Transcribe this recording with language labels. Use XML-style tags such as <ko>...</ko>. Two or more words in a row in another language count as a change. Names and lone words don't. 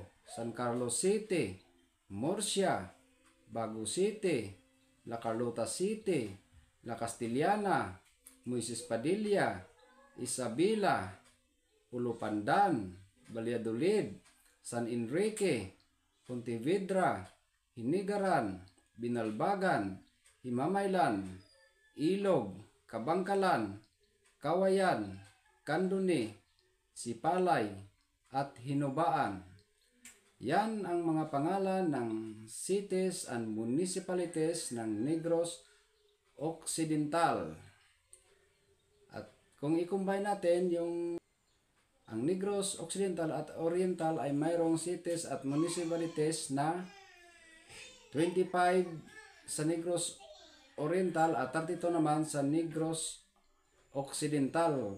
<tl>San Carlos City, Murcia, Bago City, La Carlota City, La Castillana, Moises Padilla, Isabela, Pulo Pandan, Valladolid, San Enrique, Pontevedra, Hinigaran, Binalbagan, Himamaylan, Ilog, Kabangkalan, Kawayan, Kanduni, Sipalay, at Hinubaan. Yan ang mga pangalan ng</tl> <en>cities and municipalities</en> <tl>ng Negros Occidental. At kung i-combine natin ang Negros Occidental at Oriental ay mayroong cities at municipalities na 25 sa Negros Oriental at 32 naman sa Negros Occidental.</tl>